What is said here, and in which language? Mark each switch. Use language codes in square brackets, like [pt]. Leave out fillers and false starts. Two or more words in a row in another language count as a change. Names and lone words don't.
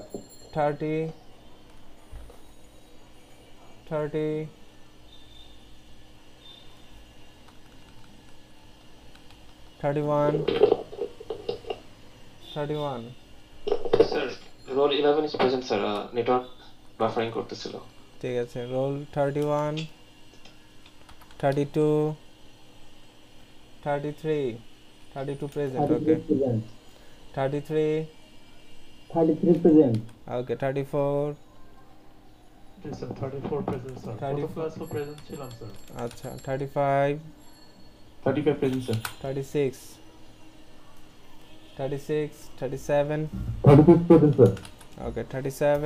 [en] 30 30 31 31 sir roll 11 is present sir. [bn] নেটওয়ার্ক বাফারিং করতেছিল। ঠিক আছে, রোল 31 32 33 32 present. [en] Okay, 33 present. Okay, 34 sir 34 present sir. 30 [bn] ক্লাসও প্রেজেন্ট ছিলাম স্যার। আচ্ছা 35 [en] 35 present sir. 36 36 37 36 present, sir. Okay, 37